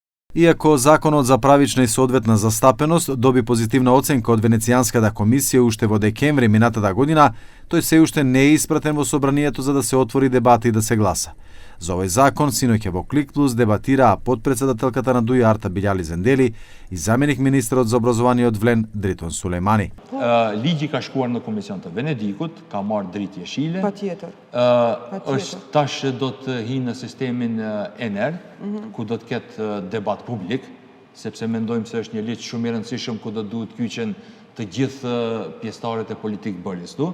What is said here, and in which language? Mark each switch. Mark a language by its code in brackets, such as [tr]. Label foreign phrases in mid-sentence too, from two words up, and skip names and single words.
[mk] Иако законот за правична и соодветна застапеност доби позитивна оценка од Венецијанската комисија уште во декември минатата година, тој се уште не е испратен во собранието за да се отвори дебата и да се гласа. За овој закон синоќа во Клик Плюс дебатираа потпредседателката на ДУИ Арта Билјали Зендели и заменик министрот за образование од Влен Дритон Сулеймани. [sq] Ligji ka shkuar në Komision të Venedikut, ka marrë dritë jeshile. Patjetër. Është tash do të hinë në sistemin ENER, ku do të ketë debat publik, sepse mendojmë se është një ligj shumë i rëndësishëm ku do duhet kyçen të gjithë pjesëtarët e politikë bërjes këtu.